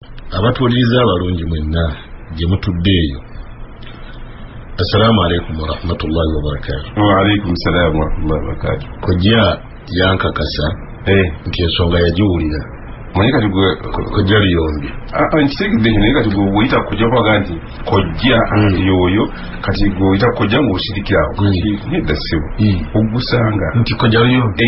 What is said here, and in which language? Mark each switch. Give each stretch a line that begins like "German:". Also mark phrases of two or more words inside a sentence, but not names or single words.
Ganda: abatuliriza abalungi mwenna gye mutudde eyo.
Arabic: السلام عليكم ورحمة الله وبركاته. وعليكم السلام ورحمة الله وبركاته.
Ganda: Kojja yankakasa nti ensonga yagiwulira. Mwenye kati gwe kojja liyombi. Nkitegedde kino naye kati gwe weyita kojja kwaga nti kojja yoyo kati gwe weyita kojja ng'osirikirawo. Nedda ssebo ogusanga nti kojja liyombi.